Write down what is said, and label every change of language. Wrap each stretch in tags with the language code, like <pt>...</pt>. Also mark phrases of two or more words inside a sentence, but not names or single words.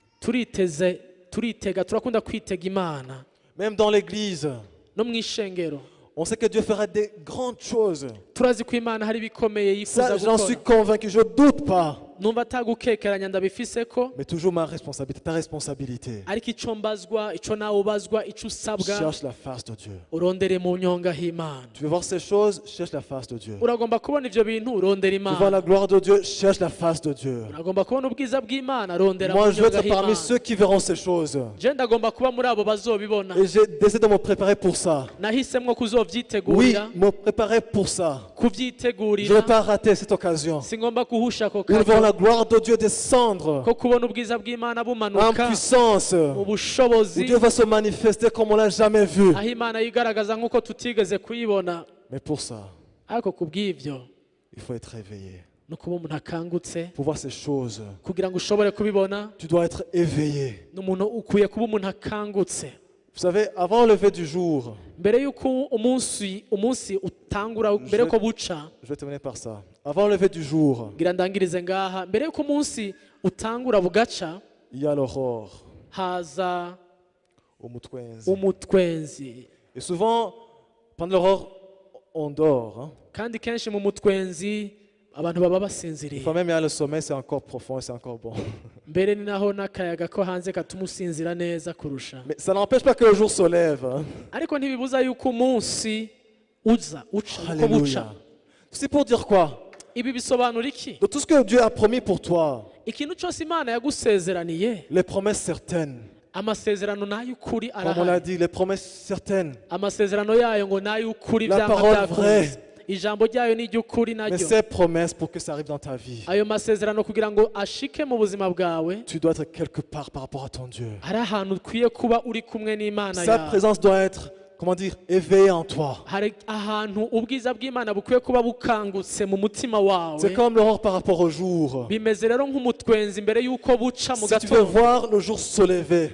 <rn>turitega turakunda kwitega Imana</rn> <fr>Même dans l'église,</fr> <rn>no mu ishengero</rn> <fr>on sait que Dieu fera des grandes choses.</fr> <rn>turazi ko Imana hari ibikomeye yifuza</rn> <fr>Ça, j'en suis</fr> <rn>gukora.</rn> <fr>convaincu, je ne doute pas.</fr> <rn>Numva atagukekeranya ndabifise ko,</rn> <fr>Mais toujours ma responsabilité, ta responsabilité.</fr> <rn>ariko ico mbazwa, ico nawe ubazwa, ico usabwa,</rn> <fr>Cherche la face de Dieu.</fr> <rn>urondere mu nyonga h'Imana.</rn> <fr>Tu veux voir ces choses, cherche la face de Dieu.</fr> <rn>Uragomba kubona ivyo bintu, urondera</rn> <fr>Tu veux voir</fr> <rn>Imana.</rn> <fr>la gloire de Dieu, cherche la face de Dieu.</fr> <rn>Uragomba kubona ubwiza bw'Imana, rondera mu</rn> <fr>Moi, je veux</fr> <rn>nyonga</rn> <fr>être parmi</fr> <rn>h'Imana.</rn> <fr>ceux qui verront ces choses.</fr> <rn>Je ndagomba kuba muri abo bazobibona.</rn> <fr>Et j'ai décidé de me préparer pour ça.</fr> <rn>Nahisemwo</rn> <fr>Oui,</fr> <rn>kuzovyitegurira,</rn> <fr>me préparer pour ça. Je ne</fr> <rn>kuvyitegurira,</rn> <fr>vais pas rater cette occasion.</fr> <rn>singomba kuhusha ako</rn> <fr>Nous devons</fr> <rn>kazi</rn> <fr>la gloire de Dieu descendre</fr> <rn>ko kubona ubwiza bw'Imana</rn> <fr>en</fr> <rn>bumanuka</rn> <fr>puissance.</fr> <rn>mu</rn> <fr>Où</fr> <rn>bushobozi,</rn> <fr>Dieu va se manifester comme on l'a jamais vu.</fr> <rn>aho Imana yigaragaza nk'uko tutigeze kuyibona.</rn> <fr>Mais pour ça,</fr> <rn>Ariko kubw'ivyo</rn> <fr>il faut être réveillé.</fr> <rn>no kuba umuntu akangutse,</rn> <fr>Pour voir ces choses,</fr> <rn>kugira ngo ushobore kubibona,</rn> <fr>tu dois être éveillé.</fr> <rn>n'umuntu ukwiye kuba umuntu akangutse.</rn> <fr>Vous savez, avant le lever du jour,</fr> <rn>Mbere y'uko umunsi utangura, mbere yuko buca,</rn> <fr>je vais terminer par ça. Avant le lever du jour,</fr> <rn>ngira ndangirize ngaha, mbere y'uko umunsi utangura bugaca,</rn> <fr>il y a l'aurore</fr> <rn>haza</rn> <fr>au Mutwenzi.</fr> <rn>umutwenzi.</rn> <fr>Et souvent, pendant l'aurore, on dort. Hein.</fr> <rn>Kandi kenshi mu mutwenzi abantu baba</rn> <fr>Des</fr> <rn>basinziriye.</rn> <fr>fois même, il y a le sommeil, c'est encore profond et c'est encore bon.</fr> <rn>Mbere ni naho n'akayaga ko hanze katuma usinzira neza kurusha.</rn> <fr>Mais ça n'empêche pas que le jour se lève. Hein.</fr> <rn>Ariko ntibibuza yuko umunsi uca uko buca.</rn> <fr>Alléluia. C'est pour dire quoi?</fr> <rn>Ibi bisobanura iki?</rn> <fr>De tout ce que Dieu a promis pour toi,</fr> <rn>Ikintu cyose Imana yagusezeraniye,</rn> <fr>les promesses certaines,</fr> <rn>amasezerano n'ay'ukuri</rn> <fr>comme on l'a</fr> <rn>arahari.</rn> <fr>dit, les promesses certaines,</fr> <rn>Amasezerano yayo ngo n'ay'ukuri</rn> <fr>La</fr> <rn>byanga</rn> <fr>parole</fr> <rn>byakunze.</rn> <fr>vraie.</fr> <rn>Ijambo ryayo ni iry'ukuri</rn> <fr>mais</fr> <rn>naryo.</rn> <fr>ces promesses pour que ça arrive dans ta vie,</fr> <rn>Ayo masezerano kugira ngo ashike mu buzima bwawe,</rn> <fr>tu dois être quelque part par rapport à ton Dieu.</fr> <rn>hari ahantu ukwiye kuba uri kumwe n'Imana</rn> <fr>Sa</fr> <rn>yawe.</rn> <fr>présence doit être, comment dire, éveillée en toi.</fr> <rn>Hari ahantu ubwiza bw'Imana bukwiye kuba bukangutse mu mutima wawe.</rn> <fr>C'est comme l'aurore par rapport au jour.</fr> <rn>Bimeze rero nk'umutwenzi mbere y'uko buca mu</rn> <fr>Si tu veux</fr> <rn>gatondo.</rn> <fr>voir le jour se lever,</fr>